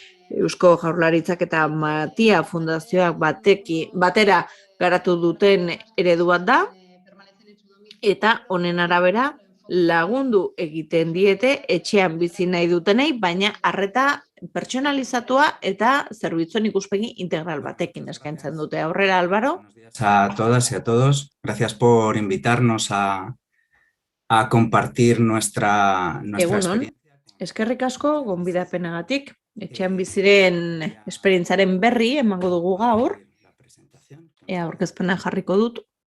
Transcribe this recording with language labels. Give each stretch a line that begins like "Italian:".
Basque: Eusko Jaurlaritzak eta Matia Fundazioak batera garatu duten eredu bat da, eta honen arabera lagundu egiten diete etxean bizi nahi dutenei, baina arreta pertsonalizatua eta zerbitzuen ikuspegi integral batekin eskaintzen dute. Aurrera, Álvaro.
Spanish: A todas y a todos, gracias por invitarnos a compartir nuestra experiencia.
Basque: Eskerrik asko gonbidapenagatik. Etxean biziren esperientzaren berri emango dugu gaur. Aurkezpena jarriko dut.